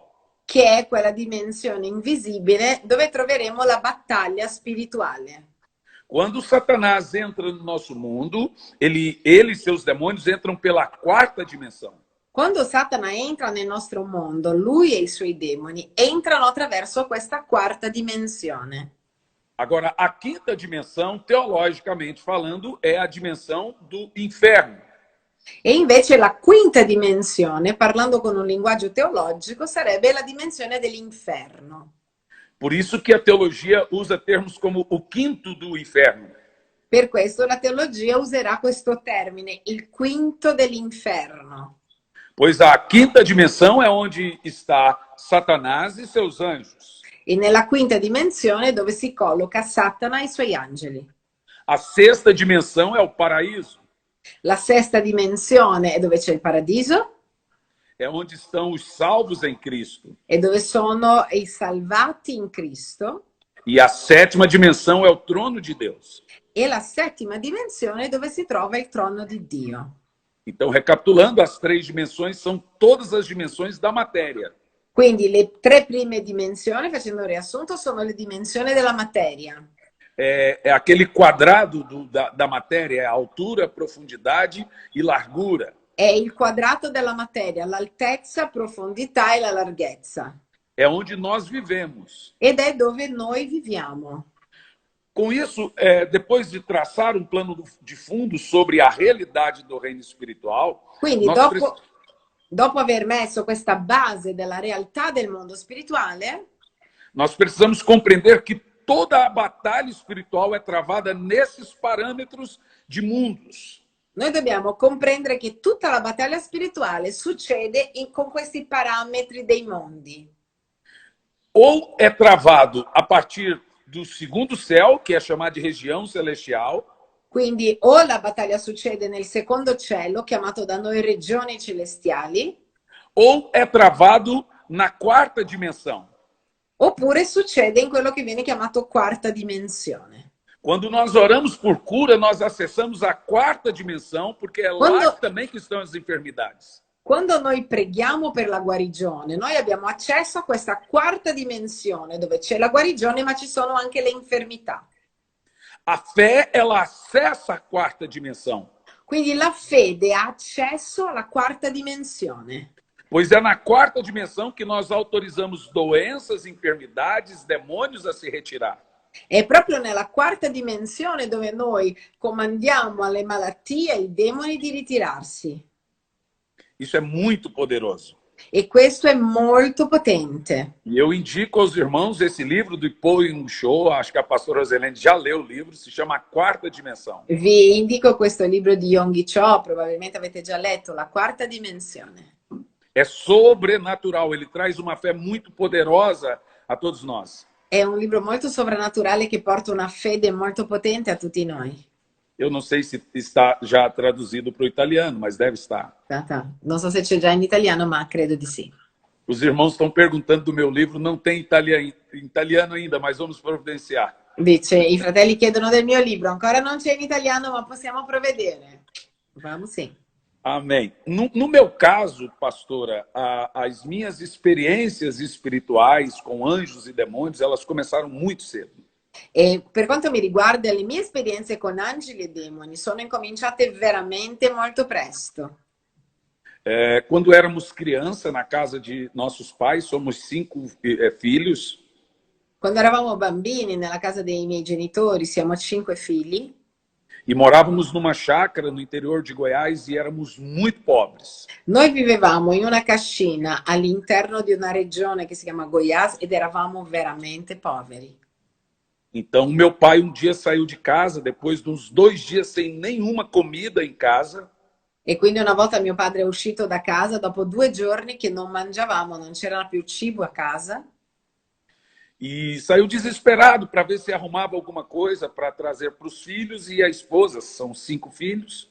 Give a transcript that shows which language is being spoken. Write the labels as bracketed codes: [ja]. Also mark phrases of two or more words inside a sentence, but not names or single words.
[it] che è quella dimensione invisibile dove troveremo la battaglia spirituale. [pt] Quando Satanás entra no nosso mundo, ele e seus demônios entram pela quarta dimensão. [it] Quando Satana entra nel nostro mondo, lui e i suoi demoni entrano attraverso questa quarta dimensione. [pt] Agora, a quinta dimensão, teologicamente falando, é a dimensão do inferno. [it] E invece la quinta dimensione, parlando con un linguaggio teologico, sarebbe la dimensione dell'inferno. [pt] Por isso que a teologia usa termos como o quinto do inferno. [it] Per questo la teologia userà questo termine, il quinto dell'inferno. [pt] Pois a quinta dimensão é onde está Satanás e seus anjos. [it] E nella quinta dimensione dove si colloca Satana e i suoi angeli. [pt] A sexta dimensão é o paraíso. [it] La sesta dimensione è dove c'è il paradiso. [pt] É onde estão os salvos em Cristo. [it] E dove sono i salvati in Cristo. [pt] E a sétima dimensão é o trono de Deus. [it] E la settima dimensione dove si trova il trono di Dio. [pt] Então, recapitulando, as três dimensões são todas as dimensões da matéria. [it] Quindi le tre prime dimensioni, facendo un riassunto, sono le dimensioni della materia. [pt] É aquele quadrado da matéria, é a altura, profundidade e largura. [it] È il quadrato della materia, l'altezza, profondità e la larghezza. [pt] É onde nós vivemos. [it] Ed è dove noi viviamo. [pt] Com isso, depois de traçar um plano de fundo sobre a realidade do reino espiritual, [it] quindi dopo aver messo questa base della realtà del mondo spirituale, [pt] nós precisamos compreender que toda a batalha espiritual é travada nesses parâmetros de mundos. [it] Noi dobbiamo comprendere che tutta la battaglia spirituale succede con questi parametri dei mondi. [pt] Ou é travado a partir do segundo céu, que é chamado de região celestial. [it] Quindi o la battaglia succede nel secondo cielo, chiamato da noi regioni celestiali, [pt] ou é travado na quarta dimensão. [it] Oppure succede in quello che viene chiamato quarta dimensione. [pt] Quando nós oramos por cura, nós acessamos a quarta dimensão, porque é lá também que estão as enfermidades. [it] Quando noi preghiamo per la guarigione, noi abbiamo accesso a questa quarta dimensione dove c'è la guarigione, ma ci sono anche le infermità. [pt] A fé, ela acessa a quarta dimensão. [it] Quindi la fede ha accesso alla quarta dimensione. [pt] Pois é na quarta dimensão que nós autorizamos doenças, enfermidades, demônios a se retirar. [it] È proprio nella quarta dimensione dove noi comandiamo alle malattie e ai demoni di ritirarsi. [pt] Isso é muito poderoso. [it] E questo è molto potente. [pt] E eu indico aos irmãos esse livro do Paul Yong-cho, acho que a pastora Roselene já leu o livro, se chama A Quarta Dimensão. [it] Vi indico questo libro di Yong-cho, probabilmente avete già letto, La Quarta Dimensione. [pt] É sobrenatural, ele traz uma fé muito poderosa a todos nós. [it] È un libro molto sovrannaturale che porta una fede molto potente a tutti noi. [pt] Eu não sei se está já traduzido para o italiano, mas deve estar. Tá. [it] Non so se c'è già in italiano, ma credo di sì. [pt] Os irmãos estão perguntando do meu livro, não tem italiano ainda, mas vamos providenciar. [it] Dice, i fratelli chiedono del mio libro, ancora non c'è in italiano, ma possiamo provvedere. [pt] Vamos sim. Amém. No meu caso, pastora, as minhas experiências espirituais com anjos e demônios, elas começaram muito cedo. [it] E per quanto mi riguarda, le mie esperienze con angeli e demoni sono incominciate veramente molto presto. [pt] Quando éramos criança, na casa de nossos pais, somos 5 filhos. [it] Quando eravamo bambini, nella casa dei miei genitori, siamo 5 figli. [pt] E morávamos numa chácara no interior de Goiás e éramos muito pobres. [it] Noi vivevamo in una cascina all'interno di una regione che si chiama Goiás ed eravamo veramente poveri. [pt] Então, meu pai um dia saiu de casa, depois de uns 2 dias sem nenhuma comida em casa. [it] E quindi una volta mio padre è uscito da casa, dopo 2 giorni che non mangiavamo, non c'era più cibo a casa. [pt] E saiu desesperado para ver se arrumava alguma coisa para trazer para os filhos e a esposa, são 5 filhos.